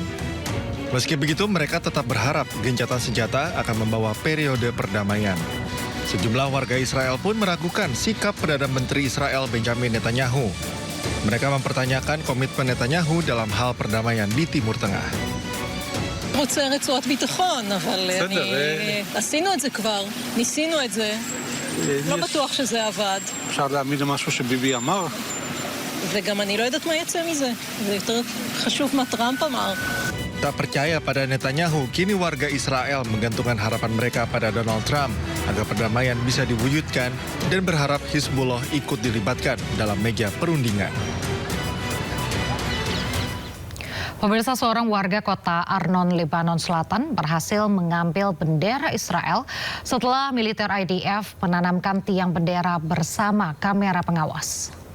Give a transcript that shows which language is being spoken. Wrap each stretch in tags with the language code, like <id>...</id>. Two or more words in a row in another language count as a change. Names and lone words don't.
<id>Meski begitu, mereka tetap berharap gencatan senjata akan membawa periode perdamaian. Sejumlah warga Israel pun meragukan sikap Perdana Menteri Israel Benjamin Netanyahu. Mereka mempertanyakan komitmen Netanyahu dalam hal perdamaian di Timur Tengah.</id> <he>רוצה רצועת ביטחון, אבל עשינו את זה כבר, ניסינו את זה. לא בטוח שזה עבד. אפשר להאמין למשהו שביבי אמר? וגם אני לא יודעת מה יצא מזה. זה יותר חשוב מה טראמפ אמר.</he> <id>Tak percaya pada Netanyahu, kini warga Israel menggantungkan harapan mereka pada Donald Trump agar perdamaian bisa diwujudkan dan berharap Hizbullah ikut dilibatkan dalam meja perundingan. Pemirsa, seorang warga kota Arnon, Lebanon Selatan berhasil mengambil bendera Israel setelah militer IDF menanamkan tiang bendera bersama kamera pengawas.</id>